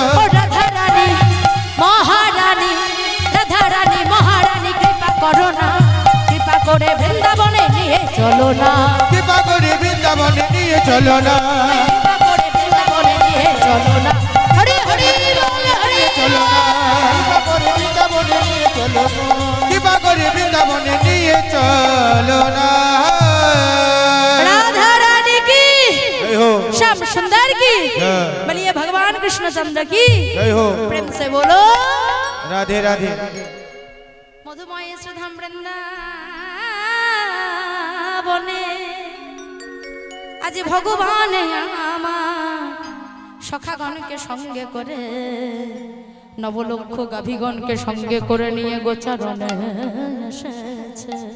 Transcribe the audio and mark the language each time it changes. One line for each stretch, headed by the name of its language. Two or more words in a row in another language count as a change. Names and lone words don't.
Bangla: ও রাধা রানী মহারানী রাধা রানী মহারানী কৃপা করো না কৃপা করে বৃন্দাবনে নিয়ে চলো না কৃপা করে বৃন্দাবনে নিয়ে চলো না কৃপা করে বৃন্দাবনে নিয়ে চলো না হরি হরি বল হরি চলো না কৃপা করে বৃন্দাবনে নিয়ে চলো না কৃপা করে বৃন্দাবনে নিয়ে চলো না
Hindi: राधा रानी की जय हो श्याम सुंदर की जय। बोलिए भगवान कृष्णचंद्र की जय हो प्रेम से बोलो राधे राधे
Bangla: মধুময় সুধাম বৃন্দাবনে আজ ভগবান আমার সখাগণকে সঙ্গে করে নবলক্ষ গাভীগণকে সঙ্গে করে নিয়ে গোচারণে এসেছে।